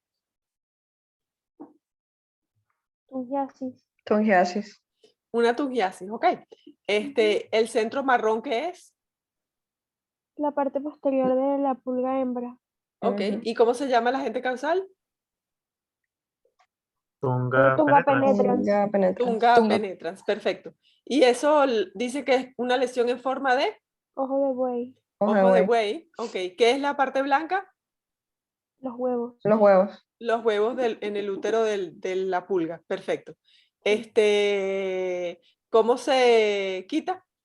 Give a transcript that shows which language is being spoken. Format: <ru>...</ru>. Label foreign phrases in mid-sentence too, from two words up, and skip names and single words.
<es>Tungiasis. Tungiasis. Una tungiasis, ok. ¿El centro marrón qué es? La parte posterior de la pulga hembra. Ok, ¿y cómo se llama la agente causal? Tunga Tunga penetrans. penetrans. Tunga penetrans. Tunga penetrans, perfecto. Y eso dice que es una lesión en forma de Ojo de buey. ojo de buey, ok. ¿Qué es la parte blanca? Los huevos. Los huevos. Los huevos en el útero de la pulga, perfecto. ¿Cómo se quita?</es>